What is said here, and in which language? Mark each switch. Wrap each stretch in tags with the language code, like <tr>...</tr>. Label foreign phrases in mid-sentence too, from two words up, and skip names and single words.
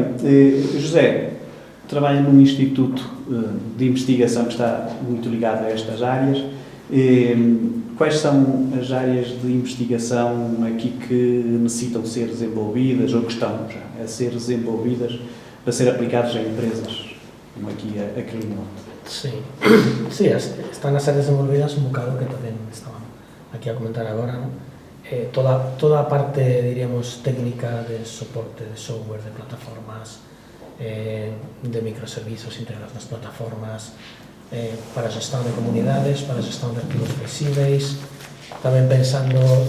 <pt>José trabalha num instituto de investigação que está muito ligado a estas áreas. Quais são as áreas de investigação aqui que necessitam ser desenvolvidas ou que estão já a ser desenvolvidas para ser aplicadas em empresas como aqui a CleanWatts?</pt> <gl>Sí, están a ser desenvolvidas un bocado que tamén estaban aquí a comentar agora, ¿no? Toda a parte, diríamos, técnica de soporte de software, de plataformas, de microservicios integrados nas plataformas, para a xestão de comunidades, para a xestão de arquivos flexíveis, tamén pensando</gl>